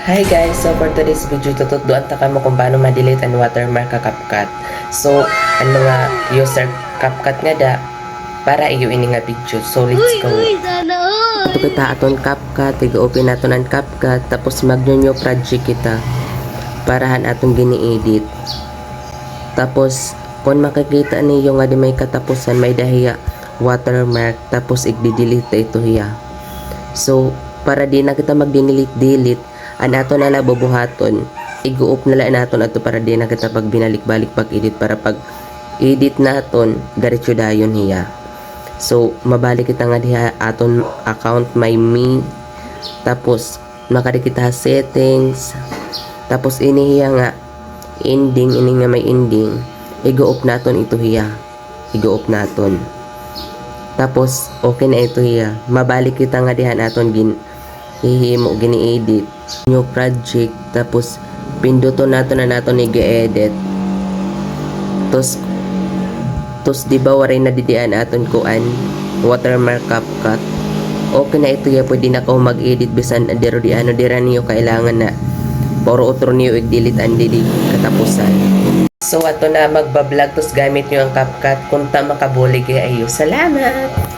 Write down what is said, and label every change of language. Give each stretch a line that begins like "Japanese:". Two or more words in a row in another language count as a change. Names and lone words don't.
English: Hi guys, so for today's video
Waray: tutudduan ta kamo kung paano ma-delete ang watermark ka CapCut. So ano nga user CapCut nga da para iyo ini nga video.
English: So let's go.
Filipino: Sana all!
Waray: Ito kita aton CapCut, iga-open naton ang CapCut tapos mag-
English: new project
Waray: kita parahan atong gini-edit.
Filipino: Tapos kung makikita niyo
Waray: nga di may katapusan may dahiya watermark tapos i-delete ito hiya. So para di na kita mag-delete an ato na bubuhaton i-go-up na lang naton ato para di na kita pag binalik-balik pag edit para pag edit naton diretso dayon hiya. So mabalik kita nga diha aton account my me tapos makari kita settings tapos ini hiya nga ending ini nga may ending i-go-up naton ito hiya i-go-up naton tapos okay na ito hiya mabalik kita nga diha aton hihimo gini-edit
English: new project
Waray: tapos pinduton nato na nato i-edit tos di ba waray na didian aton kuan watermark CapCut okay na ito ya pwede na ko mag-edit bisan dero di ano dira niyo kailangan na puro otro niyo i-delete ang dili katapusan. So ato na magba-vlog tos gamit niyo ang CapCut kung ta makabulig ayo salamat.